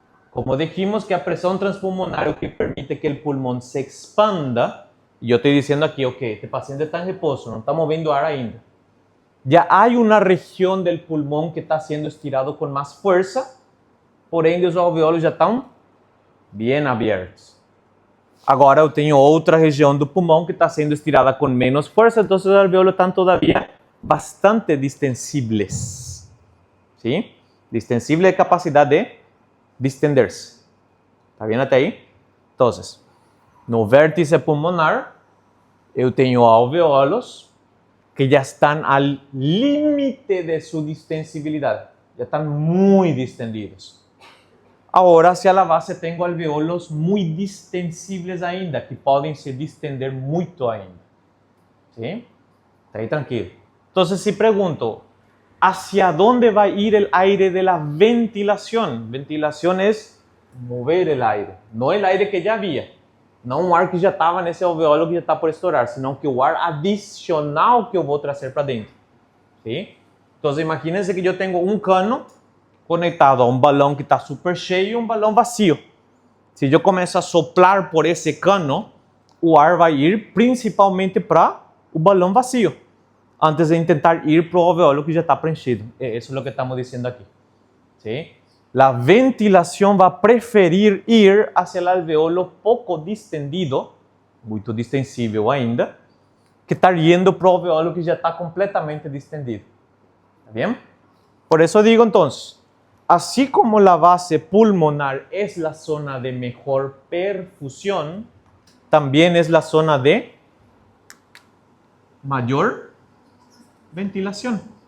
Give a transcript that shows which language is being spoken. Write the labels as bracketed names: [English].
[Spanish] Como dijimos que a presión transpulmonar es lo que permite que el pulmón se expanda, y yo estoy diciendo aquí, ok, este paciente está en reposo, no está moviendo [Portuguese] ar ainda. [Spanish] Ya hay una región del pulmón que está siendo estirado con más fuerza, por ende [Portuguese] os alveolos já estão bem abertos. Agora eu tenho outra região do pulmão que está sendo estirada com menos força, então os alveolos estão [Spanish] todavía bastante distensibles. [Portuguese] ¿Sí? Distensible é capacidade de distender-se. [Spanish] ¿Está bien [Portuguese] até aí? Então, no vértice pulmonar, eu tenho alveolos que já estão ao limite de sua distensibilidade. Já estão muito distendidos. [Spanish] Ahora, hacia la base, tengo alveolos muy distensibles ainda, que pueden se distender mucho ainda. ¿Sí? Está ahí tranquilo. Entonces, si pregunto, ¿hacia dónde va a ir el aire de la ventilación? Ventilación es mover el aire, no el aire que ya había. No un ar que ya estaba en ese alveolo que ya está por estourar, sino que [Portuguese] o ar adicional que eu vou trazer para dentro. [Spanish] ¿Sí? Entonces, imagínense que yo tengo un cano conectado [Portuguese] a um balão que está super cheio e um balão vazio. Se eu começo a soprar por esse cano, o ar vai ir principalmente para o balão vazio, antes de tentar ir para o alveolo que já está preenchido. Isso é o que estamos dizendo aqui. ¿Sí? A ventilação vai preferir ir hacia o alveolo pouco distendido, muito distensível ainda, que [Spanish] estar yendo [Portuguese] para o alveolo que já está completamente distendido. [Spanish] ¿Está bien? Por eso digo entonces, así como la base pulmonar es la zona de mejor perfusión, también es la zona de mayor ventilación.